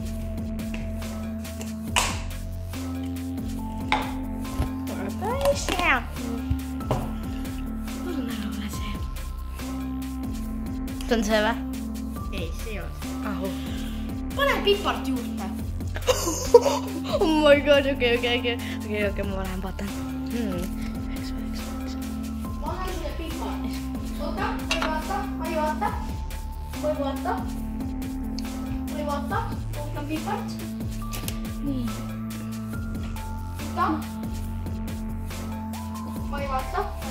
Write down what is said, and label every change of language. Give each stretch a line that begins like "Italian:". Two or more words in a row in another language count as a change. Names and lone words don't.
Estonian: Päris hea. Palun ära ole see. See on see või? Ei, see ei ole. Ahu. Pane pipart juurde.
English: Oh my god,
Estonian: okei, ma lähen vaatan. Ma annan sulle pipart. Oota, ma ei vaata. Ootan pipart. Nii. Oota. Ma ei vaata.